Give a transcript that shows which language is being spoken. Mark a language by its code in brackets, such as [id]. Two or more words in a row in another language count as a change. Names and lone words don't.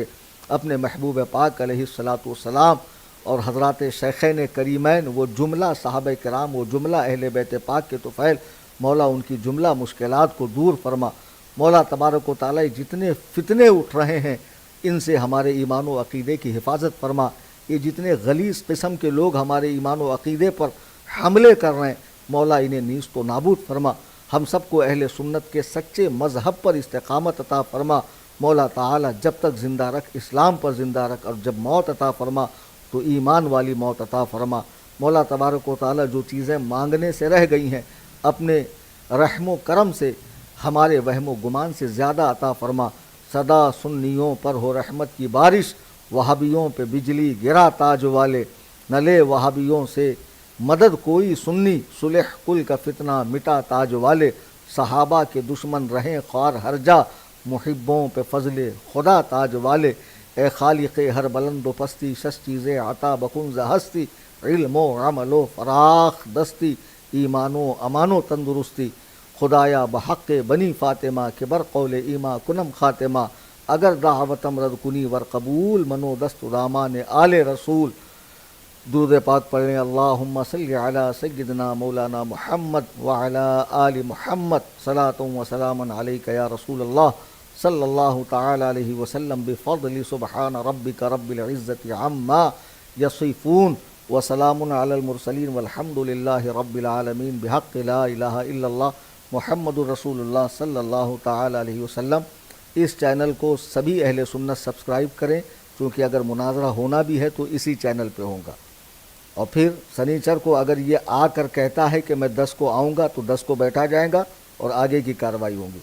[ur] اپنے محبوب پاک [ar] علیہ الصلاۃ والسلام [ur] اور حضرات شیخین کریمین، وہ جملہ صحابہ کرام، وہ جملہ اہل بیت پاک کے طفیل، مولا ان کی جملہ مشکلات کو دور فرما. مولا تبارک و تعالیٰ جتنے فتنے اٹھ رہے ہیں ان سے ہمارے ایمان و عقیدے کی حفاظت فرما. یہ جتنے غلیظ قسم کے لوگ ہمارے ایمان و عقیدے پر حملے کر رہے ہیں، مولا انہیں نیست و نابود فرما. ہم سب کو اہل سنت کے سچے مذہب پر استقامت عطا فرما. مولا تعالی جب تک زندہ رکھ، اسلام پر زندہ رکھ، اور جب موت عطا فرما تو ایمان والی موت عطا فرما. مولا تبارک و تعالی جو چیزیں مانگنے سے رہ گئی ہیں، اپنے رحم و کرم سے ہمارے وہم و گمان سے زیادہ عطا فرما، صدا سنیوں پر ہو رحمت کی بارش، وہابیوں پہ بجلی گرا تاج والے، نہ لے وہابیوں سے مدد کوئی سنی، صلح کل کا فتنہ مٹا تاج والے، صحابہ کے دشمن رہیں خوار ہر جا، محبوں پہ فضل خدا تاج والے، [fa] اے خالق ہر بلند و پستی، شش چیزیں عطا بکن ز ہستی، علم و عمل و فراخ دستی، ایمان و امان و تندرستی، خدایا بحق بنی فاطمہ کہ بر قول ایما کنم خاتمہ، اگر دعوتم رد کنی ور قبول، منو دست دامان آل رسول۔ [ur] درود پاک پڑھیں، [ar] اللہم صلی علی سیدنا مولانا محمد وعلی آل محمد، صلاۃ و سلام علیک یا رسول اللہ صلی اللہ تعالی علیہ وسلم، بفضل سبحان ربک رب العزت عما یصفون، وسلام علی المرسلین والحمد للہ رب العالمین، بحق لا الہ الا اللہ محمد الرسول اللہ صلی اللہ تعالی علیہ وسلم۔ [ur] اس چینل کو سبھی اہل سنت سبسکرائب کریں، کیونکہ اگر مناظرہ ہونا بھی ہے تو اسی چینل پہ ہوگا۔ اور پھر سنیچر کو اگر یہ آ کر کہتا ہے کہ میں 10 کو آؤں گا تو 10 کو بیٹھا جائے گا اور آگے کی کارروائی ہوگی۔